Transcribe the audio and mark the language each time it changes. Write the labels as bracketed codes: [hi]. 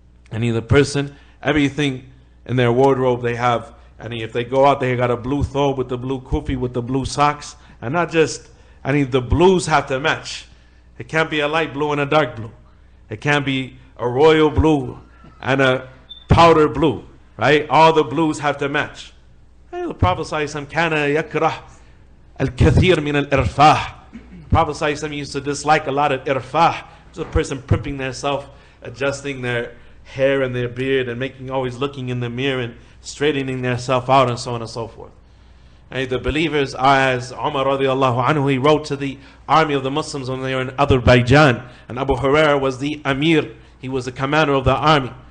[en] And the person, everything in their wardrobe they have, and if they go out, they got a blue thobe with the blue kufi with the blue socks, and not just, the blues have to match. It can't be a light blue and a dark blue. It can't be a royal blue and a powder blue, right? All the blues have to match. The Prophet ﷺ [ar] كان يكره الكثير من الإرفاح. [en] The Prophet ﷺ used to dislike a lot of irfah. It's a person primping themselves, adjusting their hair and their beard, and always looking in the mirror and straightening themselves out, and so on and so forth. And the believers are as Umar radiallahu anhu, he wrote to the army of the Muslims when they were in Azerbaijan, and Abu Hurairah was the Amir, he was the commander of the army.